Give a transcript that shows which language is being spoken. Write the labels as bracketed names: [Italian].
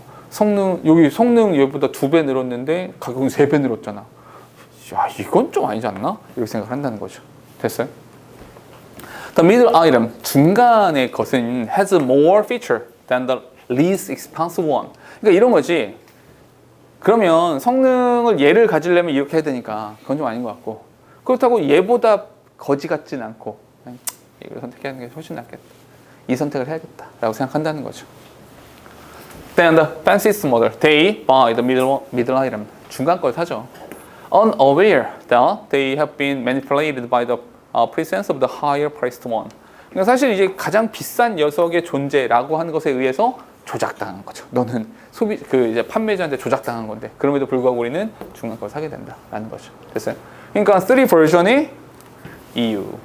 [Korean] 성능 여기보다 2배 늘었는데 가격은 3배 늘었잖아. 야, 이건 좀 아니지 않나? 이렇게 생각을 한다는 거죠. 됐어요? [English] The middle item, [Korean] 중간의 것은 [English] has more feature than the least expensive one. [Korean] 그러니까 이런 거지. 그러면 성능을 얘를 가지려면 이렇게 해야 되니까 그건 좀 아닌 것 같고, 그렇다고 얘보다 거지 같진 않고 그냥 이걸 선택하는 게 훨씬 낫겠다. 이 선택을 해야겠다 라고 생각한다는 거죠. [English] Then the fanciest model, they buy the middle item. [Korean] 중간 걸 사죠. [English] Unaware that they have been manipulated by the presence of the higher priced one. [Korean] 그러니까 사실 이제 가장 비싼 녀석의 존재라고 하는 것에 의해서 조작당한 거죠. 너는 이제 판매자한테 조작당한 건데, 그럼에도 불구하고 우리는 중간 걸 사게 된다라는 거죠. 됐어요? 그러니까 3 버전의 이유.